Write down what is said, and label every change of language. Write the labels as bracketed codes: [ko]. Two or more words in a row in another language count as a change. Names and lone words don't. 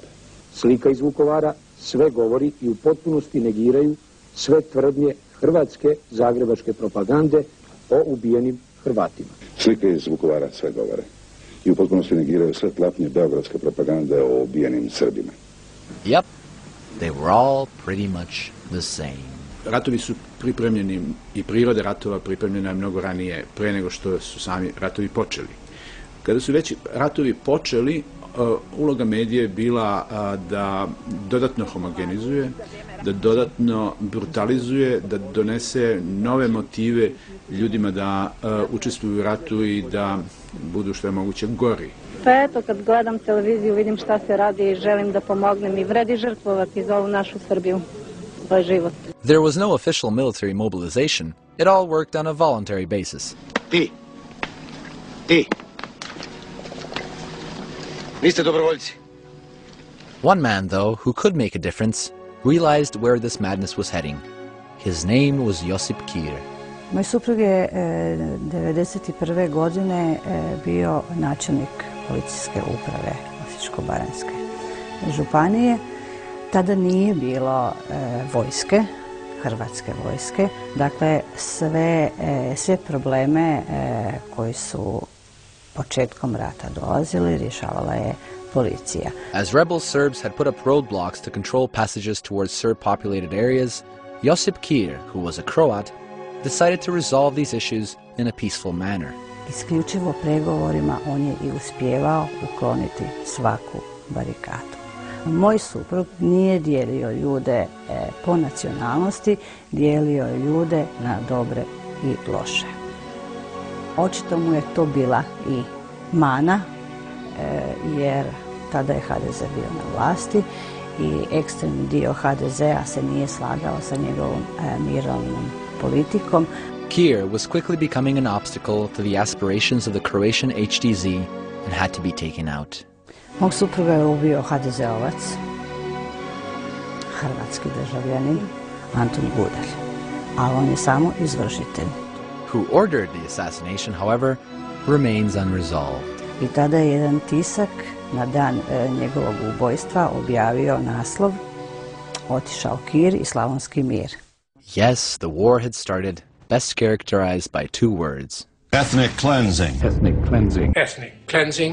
[sr] Slika iz Vukovara sve govori i u potpunosti negiraju sve tvrdnje hrvatske zagrebačke propagande o ubijenim Hrvatima. [hr] Slike iz Vukovara sve govore i u potpunosti negiraju sve tlapnje beogradske propagande o ubijenim Srbima. [en] Yep, they were all pretty much the same. [sr] Ratovi su pripremljeni i prirode ratova pripremljena je mnogo ranije, pre nego što su sami ratovi počeli. Kada su već ratovi počeli, uloga medije je bila da dodatno homogenizuje, da dodatno brutalizuje, da donese nove motive ljudima da učestvuju u ratu i da budu što je moguće gori. Pa eto, kad gledam televiziju, vidim šta se radi i želim da pomognem i vredi žrtvovati za ovu našu Srbiju. To je život. [en] There was no official military mobilization. It all worked on a voluntary basis. [sr] Ti. Vi ste dobrovoljci. [en] One man, though, who could make a difference, realized where this madness was heading. His name was Josip Kir. [hr] Moj suprug je 1991. godine bio načelnik policijske uprave Osječko-baranjske županije. Tada nije bilo vojske, hrvatske vojske. Dakle, sve probleme koji su početkom rata dolazili rješavala je policija. [en] As rebel Serbs had put up roadblocks to control passages towards Serb-populated areas, Josip Kir, who was a Croat, decided to resolve these issues in a peaceful manner. [hr] Isključivo pregovorima on je i uspijevao ukloniti svaku barikadu. Moj suprug nije dijelio ljude po nacionalnosti, dijelio je ljude na dobre i loše. Očito mu je to bila i mana, jer tada je HDZ bio na vlasti i ekstremni dio HDZ-a se nije slagao sa njegovom mirovnom politikom. [en] Kir was quickly becoming an obstacle to the aspirations of the Croatian HDZ and had to be taken out. [hr] Mog supruga je ubio HDZ-ovac, hrvatski državljanin, Antun Gudelj, a on je samo izvršitelj. [en] Who ordered the assassination, however, remains unresolved. [hr] I tada je jedan tisak na dan njegovog ubojstva objavio naslov Otišao Kir i Slavonski mir. [en] Yes, the war had started, best characterized by two words. Ethnic cleansing. Ethnic cleansing. Ethnic cleansing.